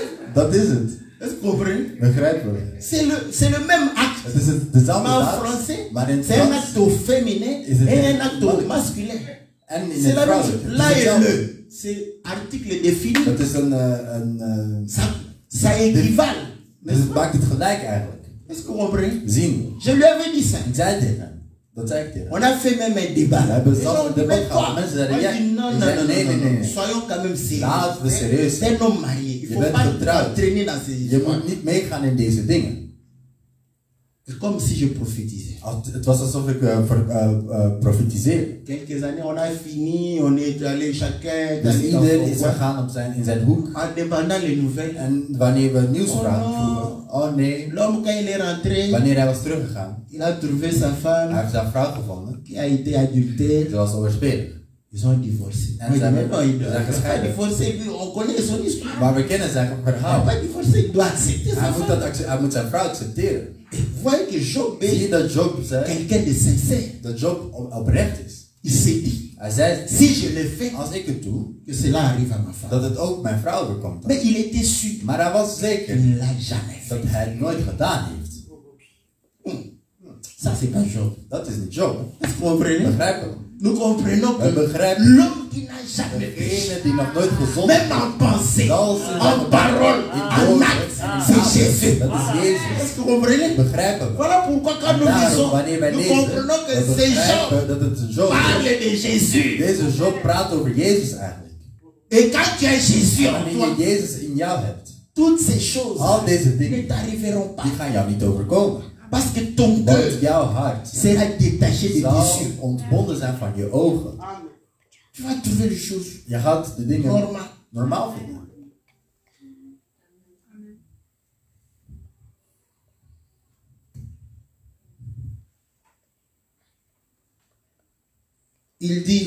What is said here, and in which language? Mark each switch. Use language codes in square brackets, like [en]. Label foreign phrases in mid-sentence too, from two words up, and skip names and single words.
[nl] Dat is het. [fr] Est-ce que vous comprenez? [nl] Begrijpen we? [fr] C'est le même acte. [nl] Het is dezelfde [fr] Mais en [nl] daad, [fr] français, [nl] maar in het [fr] c'est un [nl] Frans [fr] acte au féminin [nl] Is het [fr] et [nl] een [fr] un acte au masculin. [nl] en in [fr] C'est [nl] het [fr] la même chose. [nl] vrouwelijke. [fr] Là [nl] Het is [fr] et [nl] hetzelfde. [fr] le. C'est article défini. [nl] Dat is [fr] Ça équivale. [nl] dus het maakt het gelijk eigenlijk. [fr] Est-ce que vous comprenez? [nl] Zien. [fr] Je lui avais dit ça. [nl] Ik zei tegen hem. Dat zei ik tegen hem. [fr] On a fait même un débat. [nl] We hebben [fr] Les [nl] zelfs [fr] gens [nl] een [fr] ont dit, [nl] debat [fr] mais [nl] gehad. [fr] quoi? [nl] Mensen [fr] Moi, [nl] zeiden, [fr] je [nl] ja. [fr] dis, non, [nl] Ik [fr] non, [nl] zei, [fr] non, [nl] nee, [fr] non, [nl] nee, [fr] non, [nl] nee. [fr] non. Soyons quand même sérieux. [nl] Laten we serieus [fr] C'est un homme marié. Il [nl] Je [fr] ne faut [nl] bent [fr] pas [nl] getrouwd. [fr] traîner dans ces [nl] Je moet niet meegaan in deze dingen. [fr] C'est comme si je prophétisais. [nl] Het was alsof ik profetiseerde. [fr] Quelques années, on a fini, on est allé chacun [nl] Dus [fr] dans [nl] ieder [fr] son [nl] is [fr] coin. [nl] gegaan in zijn hoek. [fr] En demandant les nouvelles. [nl] En wanneer we nieuws Oh vragen, [fr] no. [nl] vroegen, oh nee. [fr] L'homme, quand il est rentré, [nl] Wanneer hij was teruggegaan, [fr] il a trouvé sa [nl] hij [fr] femme [nl] heeft zijn vrouw gevonden. [fr] qui a été adultère. [nl] Ze was overspelig. [fr] Ils ont divorcé. [nl] En [fr] Moi, je [nl] ze [fr] dis, [nl] hebben- [fr] mais non, il [nl] ze [fr] ne [nl] zijn [fr] doit pas [nl] gescheiden. [fr] divorcer. On connaît son histoire. [nl] Maar we kennen zijn [fr] Il n'a [nl] verhaal. [fr] pas divorcé, il doit accepter sa [nl] Hij moet, [fr] femme. [nl] hij moet zijn vrouw accepteren. [fr] Et vous voyez que Job [nl] Zie je [fr] est [nl] dat Job zei, [fr] quelqu'un de sincère. [nl] dat Job oprecht is. [fr] Il s'est dit, [nl] Hij zei, [fr] si je le fais, [nl] als ik het doe, [fr] que cela arrive à ma femme. [nl] dat het ook mijn vrouw overkomt. [fr] Mais il était sûr [nl] Maar hij was zeker [fr] qu'il ne l'a jamais [nl] dat [fr] fait. [nl] hij het nooit gedaan heeft. [fr] Ça, c'est pas Job. [nl] Dat is niet Job. [fr] Est-ce que vous comprenez? [nl] Begrijpen we? [fr] Nous comprenons [nl] We [fr] que [nl] begrijpen [fr] l'homme qui n'a jamais fait, [nl] degene die nog nooit gezond [fr] même en pensée, [nl] Zelfs in [fr] en parole, en acte, c'est Jésus. [nl] Dat is Jezus. [fr] Est-ce que vous comprenez? [nl] Begrijpen we? [fr] Voilà pourquoi quand [nl] En [fr] nous [nl] daarom, [fr] lisons, [nl] wanneer wij [fr] nous [nl] lezen, [fr] comprenons que [nl] we [fr] ces gens [nl] begrijpen dat het Job is. [fr] parlent de Jésus. [nl] Deze Job praat over Jezus eigenlijk. [fr] Et quand tu as Jésus en [nl] Wanneer [fr] toi, [nl] je Jezus in jou hebt, [fr] toutes ces choses [nl] al deze [fr] ne [nl] dingen, [fr] t'arriveront pas. [nl] die gaan jou niet overkomen. [fr] Parce que ton [nl] Want [fr] cœur [nl] jouw hart [fr] sera détaché de [nl] zal [fr] tes yeux. [nl] ontbonden zijn van je ogen. [fr] Tu vas trouver les choses [nl] Je gaat de dingen [fr] normales. [nl] normaal vinden. [fr] Il dit,